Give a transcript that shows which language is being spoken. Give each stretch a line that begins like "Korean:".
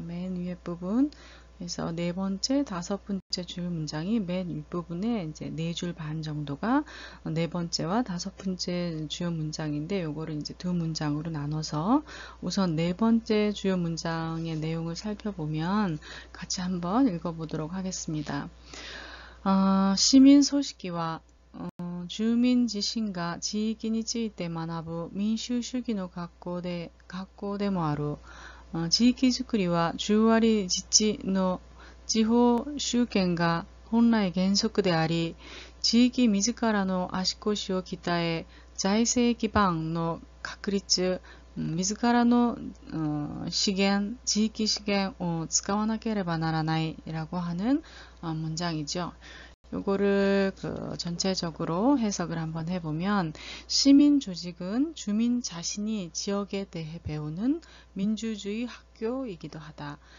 Korean: 맨 위에 부분. 그래서 네 번째, 다섯 번째 주요 문장이 맨 윗부분에 이제 4줄 반 정도가 네 번째와 다섯 번째 주요 문장인데 요거를 이제 두 문장으로 나눠서 우선 네 번째 주요 문장의 내용을 살펴보면 같이 한번 읽어보도록 하겠습니다. 시민 소식기와
Japanese: 住民自身が地域について学ぶ民主主義の学校でもある。地域づくりは10割自治の地方集権が本来原則であり、地域自らの足腰を鍛え、財政基盤の確立、自らの資源、地域資源を使わなければならない
Korean: 라고 하는 문장이죠. 요거를 전체적으로 해석을 한번 해보면 시민 조직은 주민 자신이 지역에 대해 배우는 민주주의 학교이기도 하다.